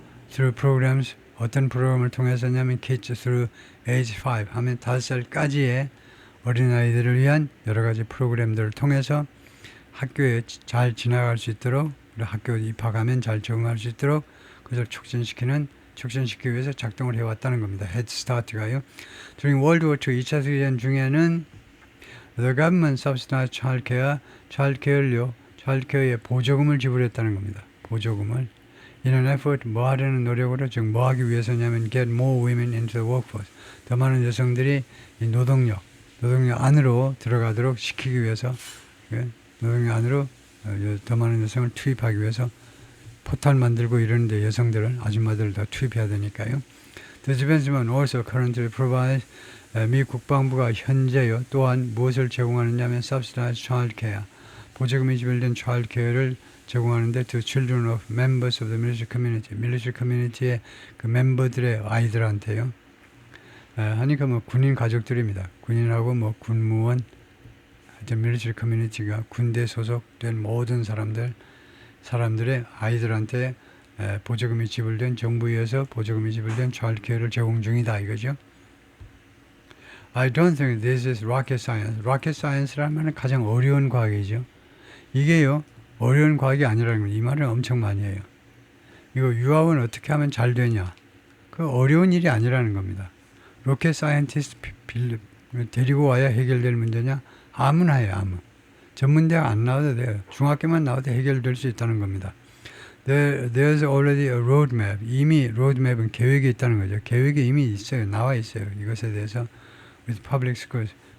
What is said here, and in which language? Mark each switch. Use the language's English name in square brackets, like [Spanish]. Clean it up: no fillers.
[English] through programs [Korean] 어떤 프로그램을 통해서냐면 [English] kids through age 5 [Korean] 하면 5살까지의 어린아이들을 위한 여러 가지 프로그램들을 통해서 학교에 잘 지나갈 수 있도록 학교에 입학하면 잘 적응할 수 있도록 그것을 촉진시키기 위해서 작동을 해왔다는 겁니다. Head Start가요. [English] During World War II [Korean] 2차 세계대전 중에는 [English] The government subsidized childcare [Korean] 에 보조금을 지불했다는 겁니다. 보조금을. [English] In an effort, [Korean] 뭐 하려는 노력으로, 즉 뭐 하기 위해서냐면 [English] get more women into the workforce. [Korean] 더 많은 여성들이 이 노동력 안으로 들어가도록 시키기 위해서 노동력 안으로 더 많은 여성을 투입하기 위해서 포탈 만들고 이러는데 여성들을 아줌마들을 더 투입해야 되니까요. [English] The Defenseman also currently provides [Korean] 미 국방부가 현재요 또한 무엇을 제공하느냐면 [English] subsidized child care [Korean] 보조금이 지불된 [English] child care를 제공하는데 to children of members of the military community military community의 [Korean] 그 멤버들의 아이들한테요. 하니까 뭐 군인 가족들입니다. 군인하고 뭐 군무원 하여튼 military community가 군대 소속된 모든 사람들의 아이들한테 보조금이 지불된 정부에 의해서 보조금이 지불된 child care를 제공 중이다 이거죠. [English] I don't think this is rocket science. [Korean] rocket science라면 가장 어려운 과학이죠. 이게요 어려운 과학이 아니라는 거예요. 이 말을 엄청 많이 해요. 이거 유학은 어떻게 하면 잘 되냐? 그 어려운 일이 아니라는 겁니다. 로켓 사이언티스트 데리고 와야 해결될 문제냐? 아무나 해요, 아무. 전문대학 안 나와도 돼요. 중학교만 나와도 해결될 수 있다는 겁니다. [English] There's already a roadmap. [Korean] 이미 roadmap은 계획이 있다는 거죠. 계획이 이미 있어요. 나와 있어요. 이것에 대해서 [English] with public schools.